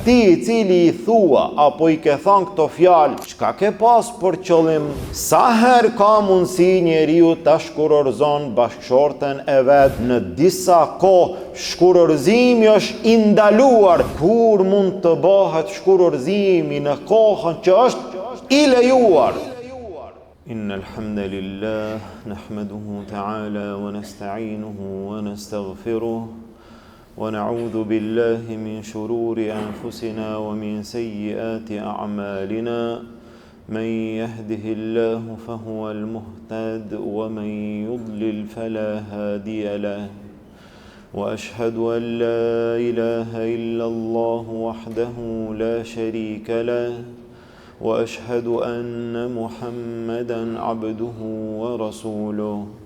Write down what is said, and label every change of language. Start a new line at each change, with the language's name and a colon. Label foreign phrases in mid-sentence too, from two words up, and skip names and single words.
Albanian: Ti I cili I thua apo I ke thënë këto fjalë, çka ke pas për qëllim? Sa herë ka mundësi njeriu ta shkurorzon bashkëshorten e vet në disa kohë? Shkurorzimi është I ndaluar. Kur mund të bëhet shkurorzimi në kohën që është I lejuar?
Arabic: إن الحمد لله نحمده تعالى ونستعينه ونستغفره ونعوذ بالله من شرور أنفسنا ومن سيئات أعمالنا من يهده الله فهو المهتد ومن يضلل فلا هادي له وأشهد أن لا إله إلا الله وحده لا شريك له وأشهد أن محمدًا عبده ورسوله